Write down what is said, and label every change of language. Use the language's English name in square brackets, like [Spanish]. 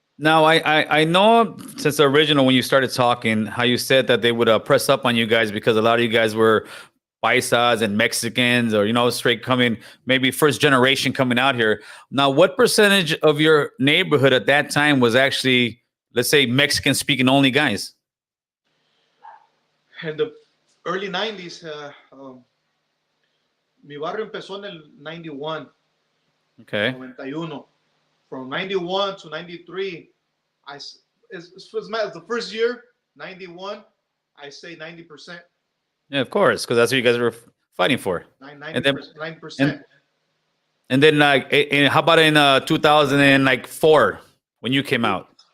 [English] Now, I know since the original, when you started talking, how you said that they would press up on you guys because a lot of you guys were paisas and Mexicans, or, you know, straight coming, maybe first generation coming out here. Now, what percentage of your neighborhood at that time was actually, let's say, Mexican speaking only guys? In the early 90s, [Spanish] mi barrio empezó en el 91. [English] Okay. 91. From 91 to 93, it's the first year, 91, I say 90%. Yeah, of course, because that's what you guys were fighting for. 9%. And then, how about in 2004 when you came out?